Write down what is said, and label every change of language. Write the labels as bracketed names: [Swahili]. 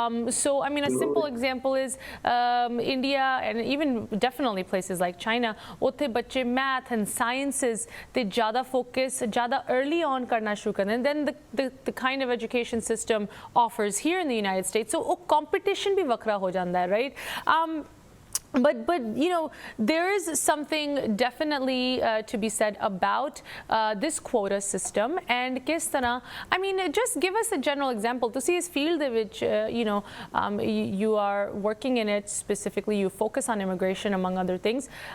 [English] So, I mean, a simple example is India and even definitely places like China, [Punjabi] ਉੱਥੇ ਬੱਚੇ [English] math and sciences [Punjabi] ਤੇ ਜ਼ਿਆਦਾ [English] focus, [Punjabi] ਜ਼ਿਆਦਾ [English] early on [Punjabi] ਕਰਨਾ ਸ਼ੁਰੂ ਕਰਦੇ, [English] and then the kind of education system offers here in the United States. [Punjabi] So, ਉਹ competition भी ਵੱਖਰਾ ਹੋ ਜਾਂਦਾ ਹੈ, [English] right? But there is something definitely to be said about this quota system and [Punjabi] kis tarah, [English] I mean, just give us a general example to see this field which you are working in it specifically, you focus on immigration among other things.